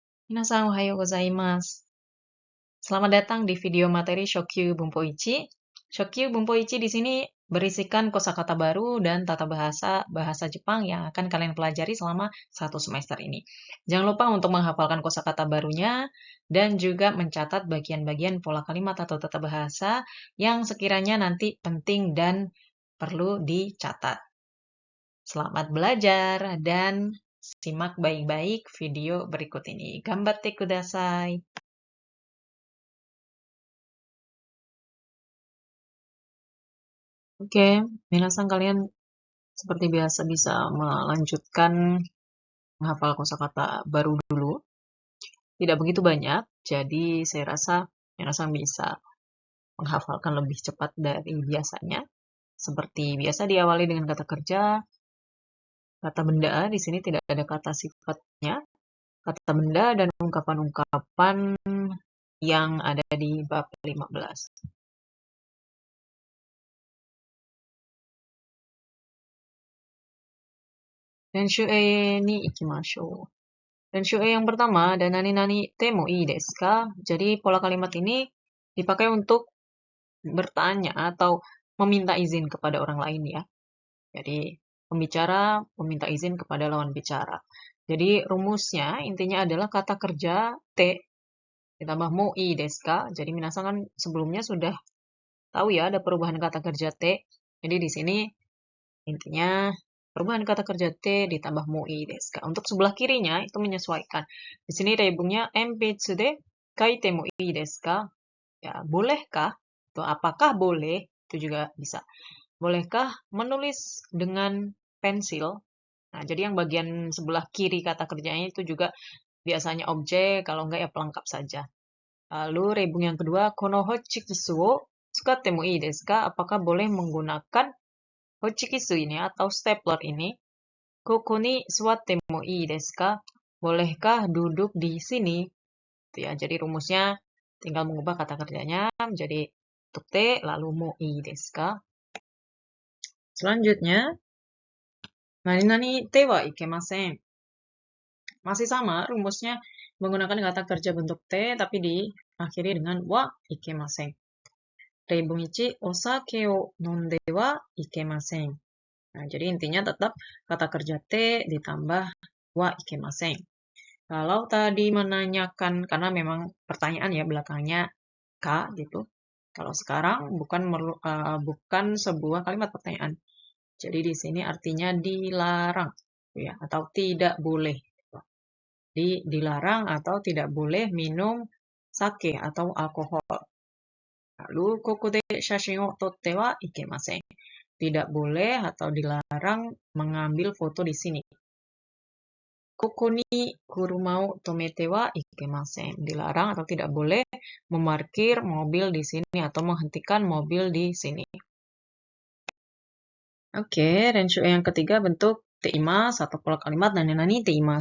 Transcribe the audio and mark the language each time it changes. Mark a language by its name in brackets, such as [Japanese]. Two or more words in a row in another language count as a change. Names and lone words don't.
[Japanese] 皆さんおはようございます. [Indonesian] Selamat datang di video materi Shokyu Bunpoichi. Shokyu Bunpoichi di sini berisikan kosakata baru dan tata bahasa bahasa Jepang yang akan kalian pelajari selama 1 semester ini. Jangan lupa untuk menghafalkan kosakata barunya dan juga mencatat bagian-bagian pola kalimat atau tata bahasa yang sekiranya nanti penting dan perlu dicatat. Selamat belajar dan simak baik-baik video berikut ini. [Japanese] 頑張ってください. [Indonesian] Oke, minasan kalian seperti biasa bisa melanjutkan menghafal kosakata baru dulu. Tidak begitu banyak, jadi saya rasa minasan bisa menghafalkan lebih cepat dari biasanya. Seperti biasa diawali dengan kata kerja, kata benda, di sini tidak ada kata sifatnya, kata benda dan ungkapan-ungkapan yang ada di bab 15. [Japanese] 練習Eに行きましょう. 練習E [Indonesian] yang pertama, dan [Japanese] 何々てもいいですか? [Indonesian] Jadi pola kalimat ini dipakai untuk bertanya atau meminta izin kepada orang lain ya. Jadi pembicara meminta izin kepada lawan bicara. Jadi rumusnya intinya adalah kata kerja te ditambah [Japanese] もいいですか? [Indonesian] Jadi minasan kan sebelumnya sudah tahu ya ada perubahan kata kerja te. Jadi di sini intinya perubahan kata kerja te ditambah [Japanese] もいいですか. [Indonesian] Untuk sebelah kirinya itu menyesuaikan. Di sini rebungnya [Japanese] 鉛筆で書いてもいいですか? [Indonesian] Ya, bolehkah? Atau apakah boleh? Itu juga bisa. Bolehkah menulis dengan pensil? Nah, jadi yang bagian sebelah kiri kata kerjanya itu juga biasanya objek, kalau enggak ya pelengkap saja. Lalu rebung yang kedua, [Japanese] このホチキスを使ってもいいですか? [Indonesian] Apakah boleh menggunakan hochikitsu ini atau stapler ini? [Japanese] ここに座ってもいいですか? [Indonesian] Bolehkah duduk di sini? Itu ya. Jadi rumusnya tinggal mengubah kata kerjanya menjadi untuk te lalu [Japanese] もいいですか? Selanjutnya, 何々てはいけません. [Indonesian] Masih sama rumusnya menggunakan kata kerja bentuk te tapi diakhiri dengan [Japanese] はいけません. 例文一、お酒を飲んではいけません. [Indonesian] Nah, jadi intinya tetap kata kerja te ditambah [Japanese] はいけません. [Indonesian] Kalau tadi menanyakan, karena memang pertanyaan ya belakangnya ka gitu. Kalau sekarang bukan sebuah kalimat pertanyaan. Jadi di sini artinya dilarang ya atau tidak boleh. Dilarang atau tidak boleh minum sake atau alkohol. [Japanese] Lalu ここで写真を撮ってはいけません. [Indonesian] Tidak boleh atau dilarang mengambil foto di sini. [Japanese] ここに車を止めてはいけません. [Indonesian] Dilarang atau tidak boleh memarkir mobil di sini atau menghentikan mobil di sini. Oke, renshu yang ketiga bentuk teimas atau pola kalimat [Japanese] 何々ています.